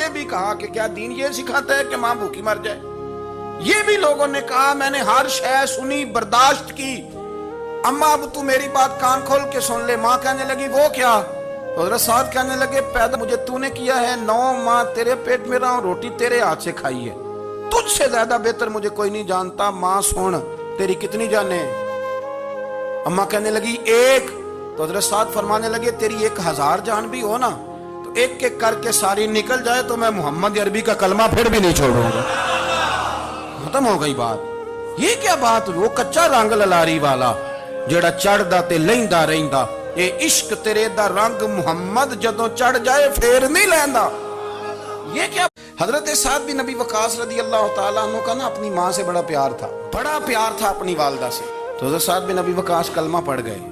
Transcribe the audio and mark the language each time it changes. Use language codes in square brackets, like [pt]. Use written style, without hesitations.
[ur] یہ بھی کہا کہ کیا دین یہ سکھاتا ہے کہ ماں بھوکی مر جائے. یہ بھی لوگوں نے کہا میں نے ہر شے سنی, برداشت کی, اماں اب تو میری بات کان کھول کے سن لے. ماں کہنے لگی وہ کیا؟ حضرت سعد کہنے لگے پیدا مجھے تو نے کیا ہے, 9 ماہ تیرے پیٹ میں رہا ہوں, روٹی تیرے ہاتھ سے کھائی ہے, تجھ سے زیادہ بہتر مجھے کوئی نہیں جانتا. ماں سن تیری کتنی جانیں؟ اماں کہنے لگی 1. تو حضرت سعد فرمانے لگے تیری 1000 جان بھی ہو نا تو ایک ایک کر کے ساری نکل جائے تو میں محمد عربی کا کلمہ پھر بھی نہیں چھوڑوں گا. ختم ہو گئی بات. یہ کیا بات؟ [pa] وہ کچا رنگ للاری والا جڑا چڑھدا تے لیندا رہندا, اے عشق تیرے دا رنگ محمد جدوں چڑھ جائے پھر نہیں لیندا. [ur] یہ کیا؟ حضرت سعد بن ابی وقاص رضی اللہ تعالیٰ عنہ کا نا اپنی ماں سے بڑا پیار تھا اپنی والدہ سے. تو حضرت سعد بن ابی وقاص کلمہ پڑھ گئے.